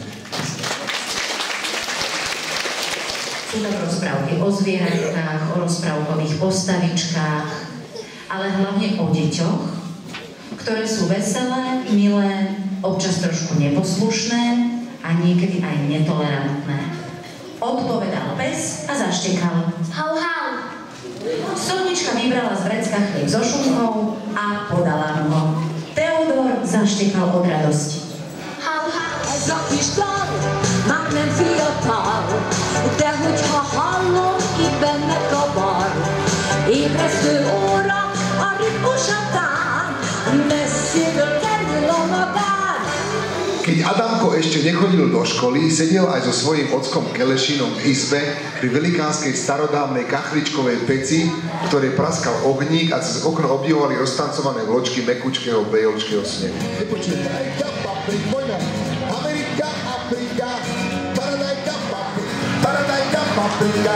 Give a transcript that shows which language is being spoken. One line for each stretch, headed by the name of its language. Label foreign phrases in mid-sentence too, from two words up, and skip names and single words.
Slovak: Sú to rozprávky o zvieratkách, o rozprávkových postavičkách, ale hlavne o deťoch, ktoré sú veselé, milé, občas trošku neposlušné a niekedy aj netolerantné. Odpovedal pes a zaštekal. Hau, hau! Solnička vybrala z vrecka chlieb so šunkou a podala mu ho. Teodor zaštekal od radosti. Hau, hau!
Hungarian: Ez a kis lány már nem fiatal, de hogyha hallom itt benne kavar, ébresztő óra a ritmusatán, messziről kerül a magán.
Slovak: Keď Adamko ešte nechodil do školy, sedel aj so svojím ockom Kelešínom v izbe pri velikánskej starodávnej kachličkovej peci, v ktorej praskal ohník a cez okno obdivovali roztancované vločky mekučkého bejolčkého snehu. Amerika, Afrika, paradajka, paprika.